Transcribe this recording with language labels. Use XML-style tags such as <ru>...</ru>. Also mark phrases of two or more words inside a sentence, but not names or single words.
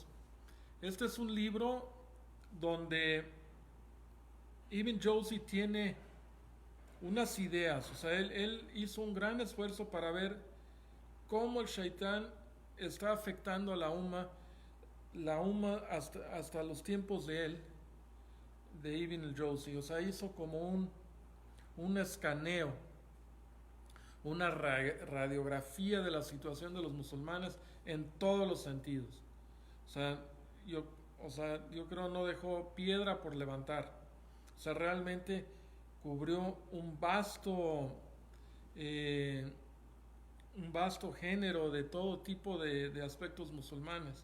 <es>Este es un libro donde Ibn Jawzi tiene unas ideas, o sea, él hizo un gran esfuerzo para ver cómo el shaitán está afectando a la umma hasta los tiempos de él, de Ibn al-Jawzi. O sea, hizo como un escaneo, una radiografía de la situación de los musulmanes en todos los sentidos. O sea, yo creo no dejó piedra por levantar. O sea, realmente cubrió eh, un vasto género de todo tipo de aspectos musulmanes.</es>